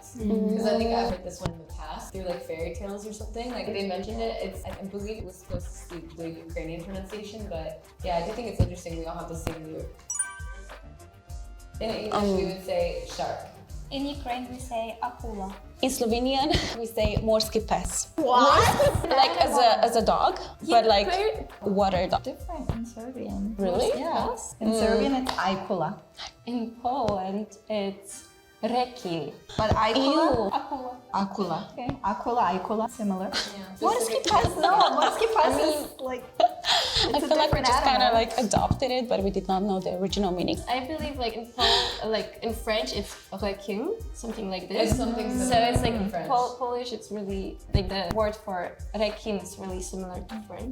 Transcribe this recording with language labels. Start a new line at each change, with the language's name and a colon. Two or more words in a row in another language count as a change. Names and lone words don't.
English: Because I think I've heard this one in the past through like fairy tales or something. Like they mentioned it. I believe it was supposed to be the Ukrainian pronunciation, but yeah, I do think it's interesting. We all have the same root. In English, we would say shark. In Ukraine, we say акула. In Slovenian, we say
Slovenian: morski pes.
English: What? Like as a dog, but like water dog. Different in Serbian. Really? Yeah. In Serbian it's ajkula. In Poland, it's rekil. But ajkula? Акула. Akula. Okay. Akula, ajkula, similar. Yeah.
Slovenian: Morski pes,
English: no.
Slovenian: Morski pes
English: is like, I feel like we just kind of like adopted it, but we did not know the original meaning. I believe like in like in French, it's requin, something like this. It's something So similar it's like in French. Polish. It's really like the word for requin is really similar to French.